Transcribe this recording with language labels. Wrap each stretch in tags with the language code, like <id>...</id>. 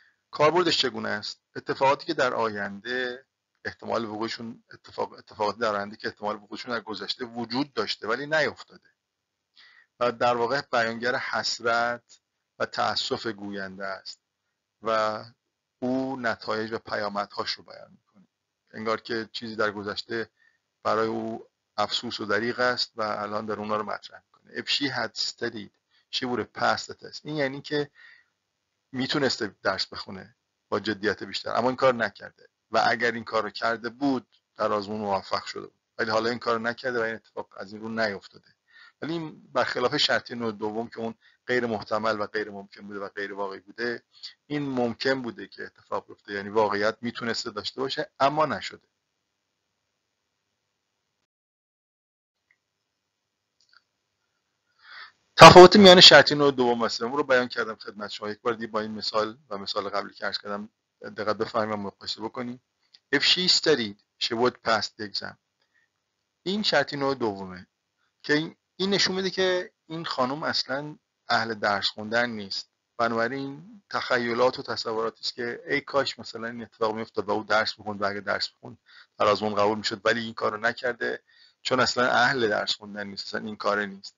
<fa>کاربردش چگونه است؟ اتفاقاتی که در آینده احتمال وقوعشون اتفاقاتی در آینده که احتمال وقوعشون در گذشته وجود داشته ولی نیفتاده و در واقع بیانگر حسرت و تأسف گوینده است و او نتایج و پیامدهاش رو بیان میکنه. انگار که چیزی در گذشته برای او افسوس و دریغ است و الان در اونا رو مطرح میکنه.</fa> <en>If she had studied she would have passed the test.</en> <fa>این یعنی که میتونسته درس بخونه با جدیت بیشتر اما این کار نکرده و اگر این کار رو کرده بود در آزمون موفق شده بود، ولی حالا این کار رو نکرده و این اتفاق از این رو نیفتاده. ولی این برخلاف شرطی نوع دوم که اون غیر محتمل و غیر ممکن بوده و غیر واقعی بوده، این ممکن بوده که اتفاق بیفته، یعنی واقعیت میتونسته داشته باشه اما نشده. تفاوت میان شرطی نوع دوم و سوم رو بیان کردم خدمت شما. یک بار دیگه با این مثال و مثال قبلی که عرض کردم دقت بفرمایید و مقایسه بکنید.</fa> <en>If she studied she would pass the exam.</en> <fa>این شرطی نوع دومه که این نشون میده که این خانم اصلا اهل درس خوندن نیست. بنابراین تخیلات و تصوراتی است که ای کاش مثلا این اتفاق میافتاد و او درس بخوند و اگه درس بخوند در آزمون قبول میشد، ولی این کارو نکرده چون اصلا اهل درس خوندن نیست، اصلا این کاره نیست.</fa>